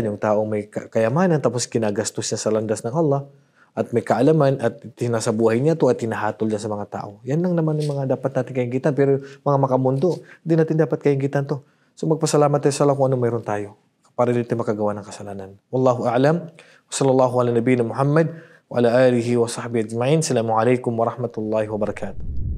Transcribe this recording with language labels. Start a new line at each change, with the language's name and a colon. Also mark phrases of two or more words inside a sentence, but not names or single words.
Filipino: Yung taong may kayamanan tapos kinagastos niya sa landas ng Allah at may kaalaman at tinasa buhay niya to at tinahatol niya sa mga tao. Yan lang naman yung mga dapat natin kainggitan. Pero mga makamundo, hindi natin dapat kainggitan to. So magpasalamat tayo sa Allah kung ano mayroon tayo para dito makagawa ng kasalanan.
Arabic: والله أعلم. وصلى الله على نبينا محمد وعلى آله وصحبه أجمعين. السلام عليكم ورحمة الله وبركاته.